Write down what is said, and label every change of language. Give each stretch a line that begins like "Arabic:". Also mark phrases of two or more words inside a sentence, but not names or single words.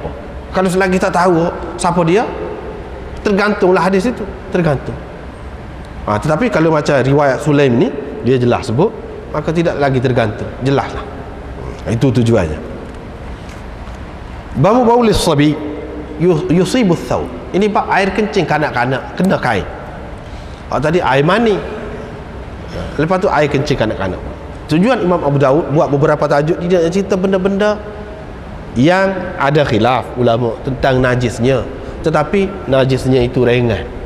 Malay: Kalau selagi tak tahu siapa dia, tergantunglah hadis itu, tergantung. Tetapi kalau macam riwayat Sulaim ni, dia jelas sebut, maka tidak lagi tergantung, jelaslah. Itu tujuannya.
Arabic: بول الصبي يصيب ثوب.
Malay: Ini bab air kencing kanak-kanak kena kain. Tadi air mani, lepas tu air kencing kanak-kanak. Tujuan Imam Abu Dawud buat beberapa tajuk, dia nak cerita benda-benda yang ada khilaf ulama tentang najisnya, tetapi najisnya itu ringan.